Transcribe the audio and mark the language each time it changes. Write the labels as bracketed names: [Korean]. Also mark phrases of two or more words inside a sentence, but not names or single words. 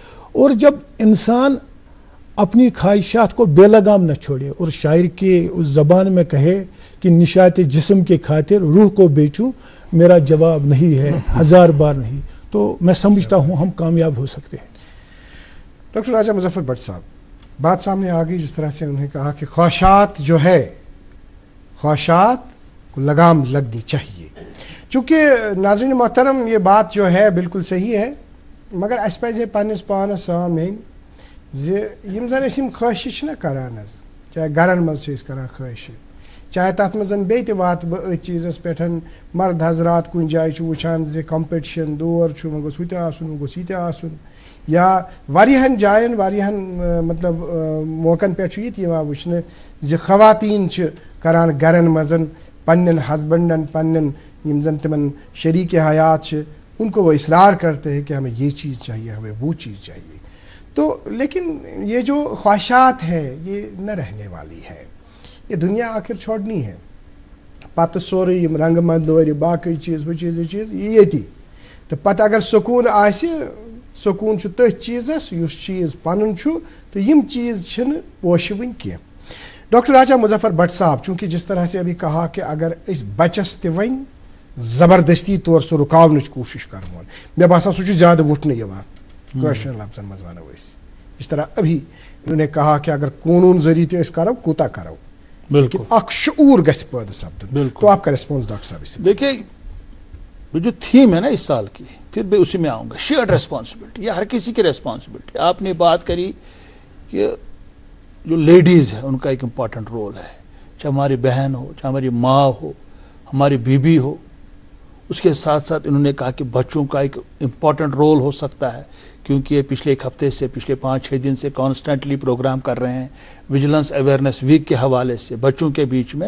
[Urdu] اور جب انسان اپنی خواہشات کو بے لگام نہ چھوڑے اور شاعر کے اس زبان میں کہے کہ نشاط جسم کے خاطر روح کو بیچوں، میرا جواب نہیں ہے 1000 بار نہیں، تو میں سمجھتا ہوں ہم کامیاب ہو سکتے ہیں۔ ڈاکٹر راجہ مظفر بٹ صاحب، بات سامنے آ گئی جس طرح سے انہوں نے کہا کہ خواہشات جو ہے، خواہشات کو لگام لگنی چاہیے، چونکہ ناظرین محترم یہ بات جو ہے بالکل صحیح ہے، مگر [Kashmiri] اس پزِ پننس پانس سامنے یم زن یم خواہش نہ کران، چاہے گرن مز کران خواہش، چاہے تات مزن بیٚیہِ تہِ وات بہٕ أتھۍ چیٖزس پٮ۪ٹھ، [Urdu] مرد حضرات [Kashmiri] کُنہِ جایہِ چھُ وٕچھان زِ کمپِٹِشن دور چھُ، وۄنۍ گوٚژھ ہُہ تہِ آسُن، وۄنۍ گوٚژھ یہِ تہِ آسُن، یا واریاہن جاین واریاہن مطلب موقعن پٮ۪ٹھ چھُ یہِ تہِ یِوان وٕچھنہٕ زِ خواتیٖن چھِ کران گرن منٛز پننٮ۪ن ہسبنڈن، پننٮ۪ن یِم زن تِمن [Urdu] شریٖکِ حیات [Kashmiri] چھِ، [Urdu] ان کو وہ اصرار کرتے ہیں کہ ہمیں یہ چیز چاہیے، ہمیں وہ چیز چاہیے۔ تو لیکن یہ جو خواہشات ہے یہ نہ رہنے والی ہے، یہ دنیا آخر چھوڑنی ہے، [Kashmiri] پتہ سورے یم رنگ مندور باقی چیز [Urdu] وہ چیز یہ چیز [Kashmiri] یہ یتی، تو پتہ اگر سکون آسہِ، سکون چھُ تٔتھۍ چیزس یُس چیز پنُن چھُ، تو یم چیز چھنہٕ پوشہِ وٕنۍ کینٛہہ۔ [Urdu] ڈاکٹر راجہ مظفر بٹ صاحب، چونکہ جس طرح سے ابھی کہا کہ اگر [Kashmiri] اس بچس تہِ وۄنۍ زبردستی طور سُہ رُکاونٕچ کوٗشش کرون، مےٚ باسان سُہ چھُ زیادٕ وُٹھنہٕ یِوان کٲشرٮ۪ن لفظن منٛز ونو أسۍ، [Urdu] جس طرح ابھی انہوں نے کہا کہ اگر قانون ذریعے [Kashmiri] تہِ أسۍ کرو کوٗتاہ کرو، لیکن اکھ شعور گژھِ پٲدٕ سپدُن۔ [Urdu] تو آپ کا ریسپانس ڈاکٹر صاحب اس سے؟ دیکھیے یہ جو تھیم ہے نا اس سال کی، پھر بھی اسی میں آؤں گا، [English] shared responsibility, [Urdu] یہ ہر کسی کی ریسپانسبلٹی۔ آپ نے بات کری کہ جو لیڈیز ہے ان کا ایک [English] important role [Urdu] ہے، چاہے ہماری بہن ہو، چاہے ہماری ماں ہو، ہماری بیوی ہو، اس کے ساتھ ساتھ انہوں نے کہا کہ بچوں کا ایک [English] important role [Urdu] ہو سکتا ہے، کیونکہ یہ پچھلے ایک ہفتے سے، پچھلے 5-6 دن سے [English] constantly program [Urdu] کر رہے ہیں [English] vigilance awareness week [Urdu] کے حوالے سے بچوں کے بیچ میں۔